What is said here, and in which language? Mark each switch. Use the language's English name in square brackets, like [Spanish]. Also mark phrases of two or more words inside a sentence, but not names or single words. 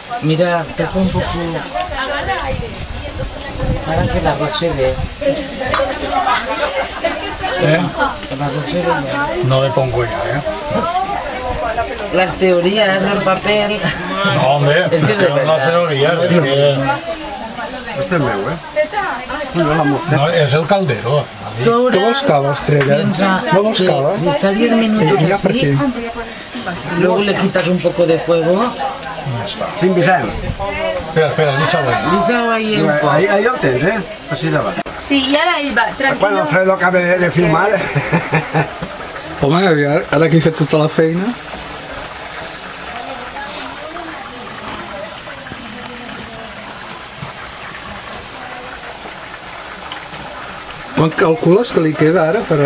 [Spanish] Mira, toca un poco. Para que el arroz se ve. ¿Eh? El arroz se ve. No le pongo ya, ¿eh? Las teorías del papel. No, hombre, Es que es de no verdad. teoría, es que... [Catalan] Este és meu, No, és el caldero. [Spanish] Tú ahora [Catalan] Tu vols cava, Estrella? [Spanish] piensa [Catalan] No vols [Spanish] que [Catalan] cava? [Spanish] si está 10 minutos [Catalan] Mira per [Spanish] así, [Catalan] aquí. [Spanish] luego le quitas un poco de fuego. [Catalan] Quin Vicent? Espera, deixa-ho ahí. [Spanish] Lisa ahí un poco. [Catalan] Ahí el tens, Així davant. Sí, i ara ell va, Quan tranquil·lo. Alfredo acabe de filmar... Home, ara que he fet tota la feina... Quan calcules que li queda ara per...